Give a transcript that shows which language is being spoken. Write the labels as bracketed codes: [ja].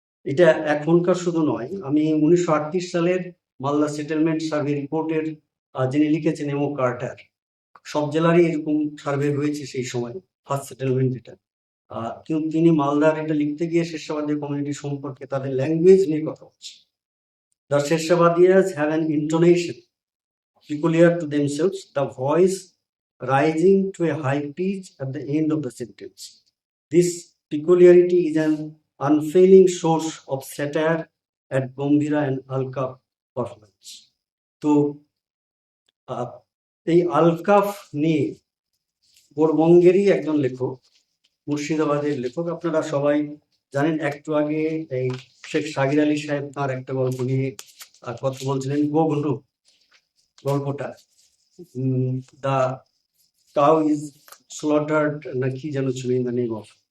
[bn] এটা এখনকার শুধু নয়, আমি 1938 সালের মালদা সেটেলমেন্ট সার্ভে রিপোর্টের যিনি লিখেছেন এমও কার্টার, সব জেলারই এরকম সার্ভে হয়েছে সেই সময়, ফার্স্ট সেটেলমেন্ট যেটা, কিন্তু তিনি মালদার এটা লিখতে গিয়ে শেরশাবাদী কমিউনিটি সম্পর্কে তাদের ল্যাঙ্গুয়েজ নিয়ে কথা বলছে। [en] The Shershabadiyas have an intonation peculiar to themselves, the voice rising to a high pitch at the end of the sentence. This peculiarity is an unfailing source of satire at Gombhira and Alkaf performance. [bn] তো এই আলকাফ নিয়ে গৌড়বঙ্গেরই একজন লেখক, মুর্শিদাবাদের লেখক, আপনারা সবাই জানেন। একটু আগে এই শেখ সাগির আলী সাহেব তার একটা গল্প নিয়ে কথা বলছিলেন, গোঘটু গল্পটা, [en] the cow is slaughtered [bn] না কি যেন ছিল [en] In the name of.